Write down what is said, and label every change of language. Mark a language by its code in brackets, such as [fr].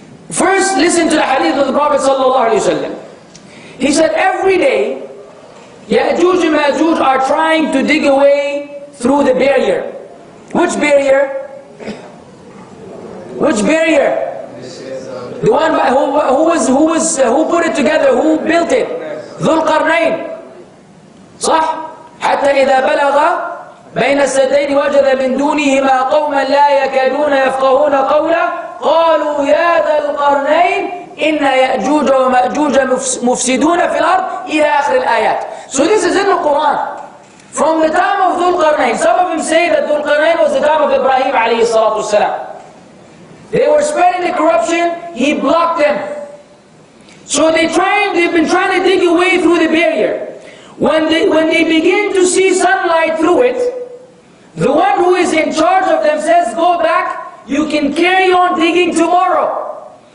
[en] First, listen to the hadith of the Prophet sallallahu alaihi wasallam. He said every day, Ya'juj and Ma'juj are trying to dig away through the barrier. Which barrier? Which barrier? The one who put it together, who built it? Dhul Qarnayn. [ar] صح؟ حتى إذا بلغ بين السدين وجد من دونهما قوما لا يكادون يفقهون قولا قالوا يا ذا القرنين إن يأجوج ومأجوج مفسدون في الأرض إلى آخر الآيات. [en] So this is in the Quran. From the time of Dhul Qarnayn, some of them say that Dhul Qarnayn was the time of Ibrahim alayhi salatu wasalam. They were spreading the corruption, he blocked them. So they've been trying to dig away through the barrier. When they begin to see sunlight through it, the one who is in charge of them says, go back, you can carry on digging tomorrow.